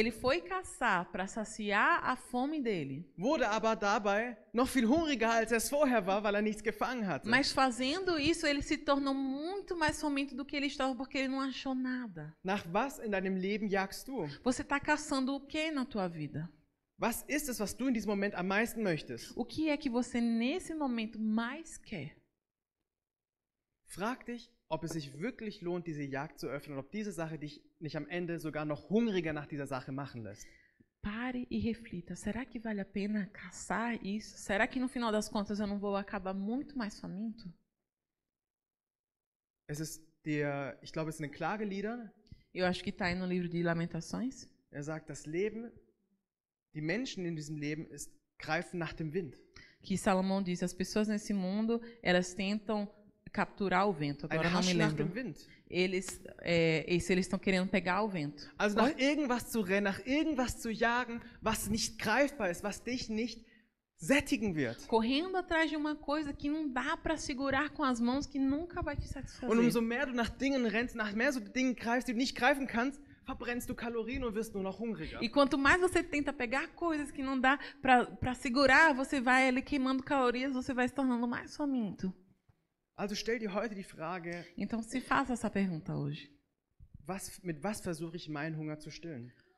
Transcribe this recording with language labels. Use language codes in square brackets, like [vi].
[pt] Ele foi caçar para saciar a fome dele. [de] wurde aber dabei noch viel hungriger, als er es vorher war, weil er nichts gefangen hatte. [pt] Mas fazendo isso, ele se tornou muito mais faminto do que ele estava, porque ele não achou nada. [de] Nach was in deinem Leben jagst du? [pt] Você está caçando o que na tua vida? [de] Was ist es, was du in diesem Moment am meisten möchtest? [pt] O que é que você nesse momento mais quer? [de] Frag dich, ob es sich wirklich lohnt, diese Jagd zu öffnen und ob diese Sache dich nicht am Ende sogar noch hungriger nach dieser Sache machen lässt. [pt] Pare e reflita. Será que vale a pena caçar isso? Será que no final das contas eu não vou acabar muito mais faminto? [de] Ich glaube, es ist eine Klagelieder. [pt] Eu acho que está aí no livro de Lamentações. [de] Er sagt, das Leben, die Menschen in diesem Leben greifen nach dem Wind. [pt] Que Salomão diz, as pessoas nesse mundo, elas tentam capturar o vento. [de] Ein [pt] Agora não me [de] Hasch nach dem [pt] lembro. [de] Wind. [pt] Eles estão querendo pegar o vento. [de] Also nach irgendwas zu rennen, nach irgendwas zu jagen, was nicht greifbar ist, was dich nicht sättigen wird. [pt] Correndo atrás de uma coisa que não dá para segurar com as mãos, que nunca vai te satisfazer. [de] Und umso mehr du nach Dingen rennst, nach mehr so Dingen greifst, die du nicht greifen kannst, verbrennst du Kalorien und wirst nur noch hungriger. [pt] E quanto mais você tenta pegar coisas que não dá para segurar, você vai ali queimando calorias, você vai se tornando mais faminto. [de] Also stell dir heute die Frage, [pt] Então se faça essa pergunta hoje. [de] mit was versuche ich meinen Hunger zu stillen?